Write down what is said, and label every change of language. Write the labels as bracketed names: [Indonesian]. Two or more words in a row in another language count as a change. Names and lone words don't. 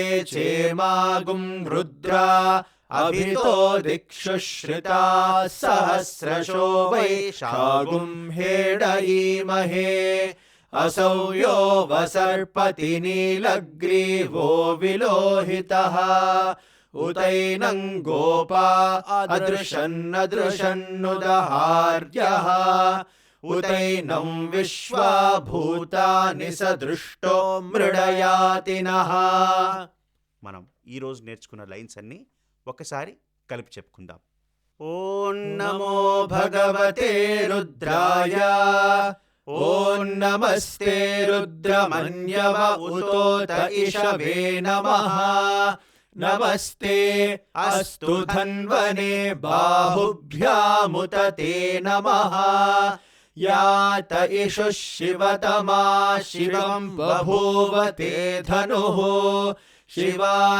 [Sanskrit] चेमागुं रुद्रा अभितो दिक्षुश्रिता सहस्रशो वैशागुं हेडयीमहे असौ यो वसर्पति नीलग्रीवो विलोहितः उतैनं गोपा अदृशन्नदृशन्नुदहार्यः उतैनं विश्वा भूतानि सदृष्टो मृडयातिनः [Telugu] మనం ఈరోజు నేర్చుకున్న లైన్స్ అన్నీ ఒకసారి కలిపి చెప్పుకుందాం. [Sanskrit] ఓం నమో भगवते रुद्राय ॐ नमस्ते रुद्रमन्यव उतोत इषवे नमः नमस्ते अस्तु धन्वने बाहुभ्यामुत ते नमः यात इषुः शिवतमा शिवं बभूव ते धनुः शिवा